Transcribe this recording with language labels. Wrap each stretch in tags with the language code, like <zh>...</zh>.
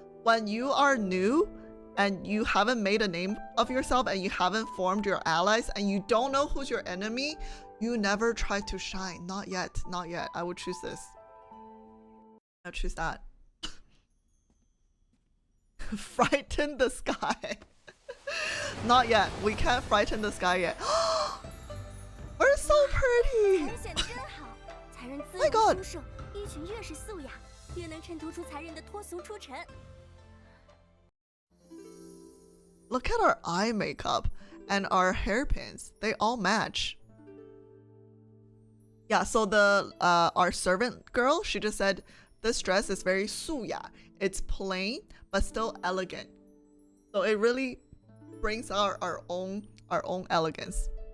<en>When you are new and you haven't made a name of yourself and you haven't formed your allies and you don't know who's your enemy, you never try to shine. Not yet. I would choose this. I'll choose that. Frighten the sky. Not yet. We can't frighten the sky yet. We're so pretty.</en> <zh>才人选得真好，才人自</zh> <en>My</en> <zh>由</zh> <en>God.</en> <zh>舒适，衣裙越是素雅，越能衬托出才人的脱俗出尘。</zh> <en>Look at our eye makeup and our hairpins. They all match. Yeah, so the our servant girl, she just said this dress is very 素雅. It's plain but still elegant. So it really brings out our own elegance.</en>